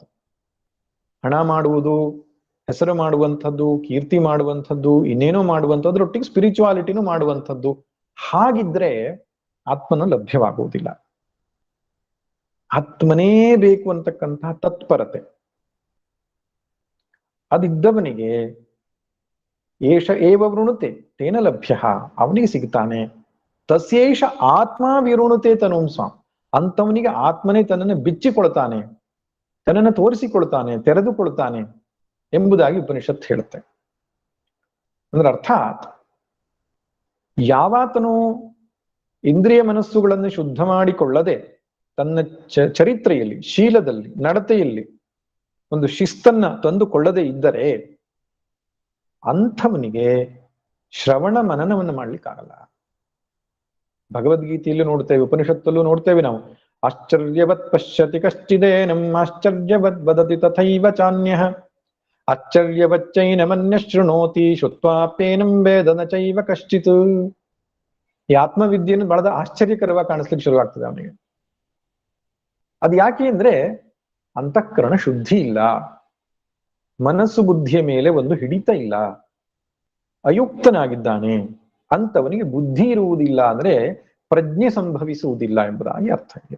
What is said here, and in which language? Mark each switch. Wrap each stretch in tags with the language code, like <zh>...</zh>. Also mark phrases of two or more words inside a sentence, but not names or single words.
<kn>ಹಣ ಮಾಡುವುದು, ಹೆಸರು ಮಾಡುವಂಥದ್ದು, ಕೀರ್ತಿ ಮಾಡುವಂಥದ್ದು, ಇನ್ನೇನೋ ಮಾಡುವಂಥದ್ರೊಟ್ಟಿಗೆ ಸ್ಪಿರಿಚುವಾಲಿಟಿನೂ ಮಾಡುವಂಥದ್ದು. ಹಾಗಿದ್ರೆ ಆತ್ಮನ ಲಭ್ಯವಾಗುವುದಿಲ್ಲ. ಆತ್ಮನೇ ಬೇಕು ಅಂತಕ್ಕಂತಹ ತತ್ಪರತೆ ಅದಿದ್ದವನಿಗೆ</kn> <sa>ಏಷ ಏವ ವೃಣುತೆ ತೇನ ಲಭ್ಯ,</sa> <kn>ಅವನಿಗೆ ಸಿಗ್ತಾನೆ.</kn> <sa>ತಸ್ಯೇಷ ಆತ್ಮ ವಿವೃಣುತೆ ತನೂಂ ಸ್ವಾಂ,</sa> <kn>ಅಂತವನಿಗೆ ಆತ್ಮನೇ ತನ್ನನ್ನು ಬಿಚ್ಚಿಕೊಳ್ತಾನೆ, ತನ್ನನ್ನು ತೋರಿಸಿಕೊಳ್ತಾನೆ, ತೆರೆದುಕೊಳ್ತಾನೆ ಎಂಬುದಾಗಿ ಉಪನಿಷತ್ ಹೇಳುತ್ತೆ. ಅಂದ್ರೆ ಅರ್ಥಾತ್ ಯಾವಾತನು ಇಂದ್ರಿಯ ಮನಸ್ಸುಗಳನ್ನು ಶುದ್ಧ ಮಾಡಿಕೊಳ್ಳದೆ ತನ್ನ ಚರಿತ್ರೆಯಲ್ಲಿ, ಶೀಲದಲ್ಲಿ, ನಡತೆಯಲ್ಲಿ ಒಂದು ಶಿಸ್ತನ್ನ ತಂದುಕೊಳ್ಳದೆ ಇದ್ದರೆ ಅಂಥವನಿಗೆ ಶ್ರವಣ ಮನನವನ್ನು ಮಾಡ್ಲಿಕ್ಕಾಗಲ್ಲ. ಭಗವದ್ಗೀತೆಯಲ್ಲೂ ನೋಡ್ತೇವೆ, ಉಪನಿಷತ್ತಲ್ಲೂ ನೋಡ್ತೇವೆ ನಾವು.</kn> <sa>ಆಶ್ಚರ್ಯವತ್ ಪಶ್ಯತಿ ಕಶ್ಚಿದೇನಂ ಆಶ್ಚರ್ಯವತ್ ವದತಿ ತಥೈವ ಚಾನ್ಯಃ ಆಶ್ಚರ್ಯವಚ್ಚೈನಮನ್ಯ ಶೃಣೋತಿ ಶ್ರುತ್ವಾಪ್ಯೇನಂ ವೇದ ನ ಚೈವ ಕಶ್ಚಿತ್.</sa> <kn>ಈ ಆತ್ಮವಿದ್ಯೆಯನ್ನು ಬಹಳ ಆಶ್ಚರ್ಯಕರವಾಗಿ ಕಾಣಿಸ್ಲಿಕ್ಕೆ ಶುರುವಾಗ್ತದೆ ಅವನಿಗೆ. ಅದು ಯಾಕೆ ಅಂದ್ರೆ ಅಂತಃಕರಣ ಶುದ್ಧಿ ಇಲ್ಲ, ಮನಸ್ಸು ಬುದ್ಧಿಯ ಮೇಲೆ ಒಂದು ಹಿಡಿತ ಇಲ್ಲ, ಅಯುಕ್ತನಾಗಿದ್ದಾನೆ. ಅಂತವನಿಗೆ ಬುದ್ಧಿ ಇರುವುದಿಲ್ಲ ಅಂದ್ರೆ ಪ್ರಜ್ಞೆ ಸಂಭವಿಸುವುದಿಲ್ಲ ಎಂಬುದಾಗಿ ಅರ್ಥ ಇದೆ.</kn>